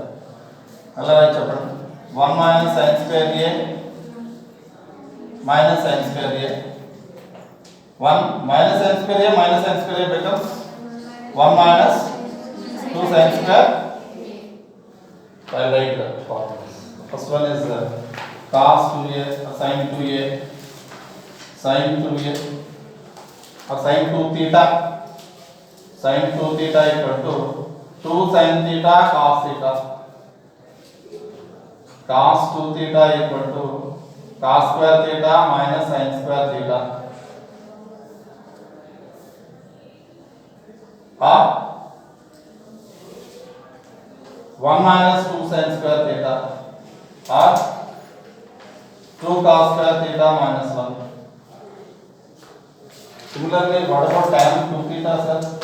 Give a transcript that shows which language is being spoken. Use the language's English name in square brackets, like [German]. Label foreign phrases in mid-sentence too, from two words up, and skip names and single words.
[English] Alright, 1 minus sin square a minus sin square a. 1 minus sin square a minus sin square a becomes 1 minus 2 sin square. I write the formulas. First one is cos 2a, sin 2a, sin 2a, or sin 2 theta. Sin 2 theta equal to 2 sin theta cos theta. Cos 2 theta equal to cos square theta minus sin square theta. Or 1 minus 2 sin square theta. Or 2 cos square theta minus 1. Similarly, what about tan 2 theta, sir?